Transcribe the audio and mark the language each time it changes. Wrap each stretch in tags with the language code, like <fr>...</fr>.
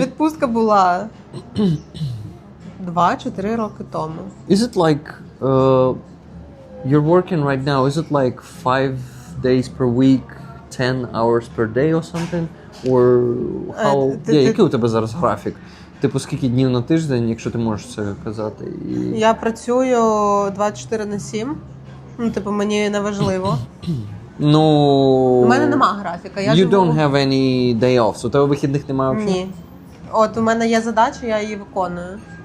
<uk>відпустка була 2-4 роки тому.</uk> <en>Is it like you're working right now? Is it like 5 days per week, 10 hours per day or something? Or how?</en> <uk>Який у тебе зараз графік? Типу, скільки днів на тиждень, якщо ти можеш це казати? Я працюю 24/7. Ну, типу, мені не важливо. Ну... У мене нема графіка. Я</uk> <en>You</en> <uk>живу...</uk> <en>don't have any day off.</en> <uk>У тебе вихідних немає взагалі? Ні. От у мене є задача, я її виконую.</uk>